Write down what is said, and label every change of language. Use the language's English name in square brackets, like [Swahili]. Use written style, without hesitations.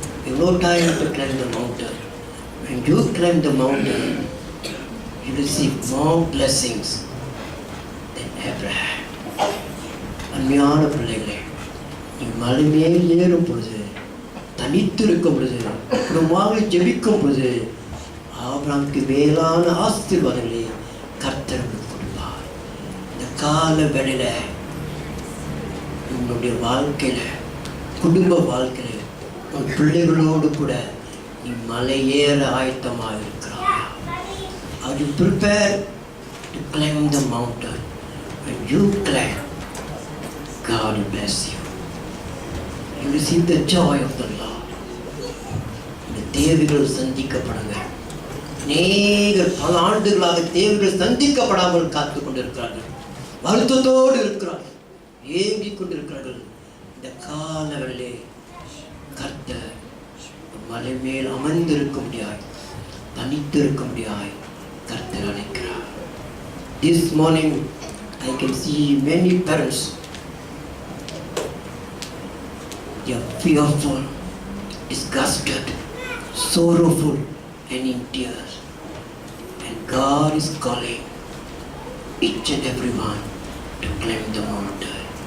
[Tamil] எவ்வளோ time [English] to climb the mountain. When you climb the mountain, you receive more blessings than Abraham. [Tamil] அன்மையான பிள்ளைகளே, நீங்கள் மலை மேல் ஏறும் பொழுது, தனித்து இருக்கும் பொழுது, குடும்பமாக ஜெபிக்கும் பொழுது ஆபிரகாமுக்கு மேலான ஆசீர்வாதங்களை கர்த்தர் கொடுப்பார். இந்த கால வேளையில உங்களுடைய வாழ்க்கையில, குடும்ப வாழ்க்கையில, உன் பிள்ளைகளோடு கூட நீ மலை ஏற ஆயத்தமாக இருக்கிறாய். [English] Are you prepared to climb the mountain? When you climb, God will bless you. You receive the joy of the Lord. [Tamil] இந்த தேவைகள் சந்திக்கப்படுங்க. அநேகர் பல ஆண்டுகளாக தேவைகள் சந்திக்கப்படாமல் காத்து கொண்டிருக்கிறார்கள், வருத்தத்தோடு இருக்கிறார்கள், ஏங்கிக் கொண்டிருக்கிறார்கள். இந்த காலவெளியிலே கர்த்தர் மலை மேல் அமர்ந்திருக்க முடியாது, தனித்திருக்க முடியாது கர்த்தர் அழைக்கிறார். [English] This morning I can see many parents, they are fearful, disgusted, sorrowful and in tears, and God is calling each and everyone to climb the mountain.